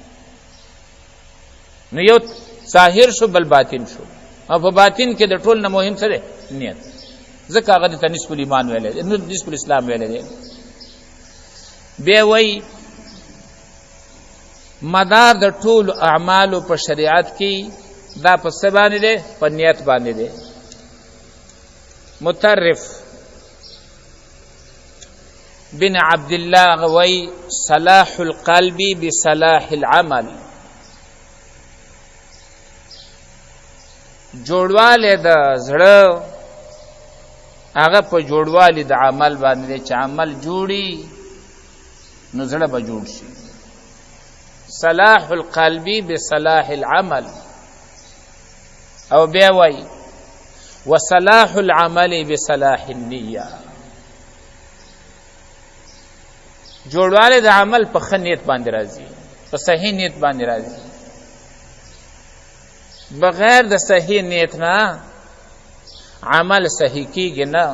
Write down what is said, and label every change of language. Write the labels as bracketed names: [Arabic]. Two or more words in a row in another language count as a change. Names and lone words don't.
[Pashto] نو یو ظاهر شو بل باطن شو، او په باطن کې د ټول نه مهم څه دی؟ نیت. ځکه هغه ته [Arabic] نصف الایمان [Pashto] ویلی دی، [Arabic] نصف الاسلام [Pashto] ویلی دی. بیا وایي مدار د ټولو اعمالو په شریعت کې دا په څه باندې دی؟ په نیت باندې دی. مطرف بن عبد الله وایي [Arabic] صلاح القلب بصلاح العمل. [Pashto] جوړوالی د زړه هغه په جوړوالی د عمل باندې دی، چې عمل جوړي نو زړه به جوړ شي. [Arabic] صلاح القلب بصلاح العمل. [Pashto] او بیا وایي [Arabic] وصلاح العمل بصلاح النیه. [Pashto] جوړوالی د عمل په ښه نیت باندې راځي، په صحیح نیت باندې راځي. بغیر د صحیح نیت نه عمل صحیح کیږي نه.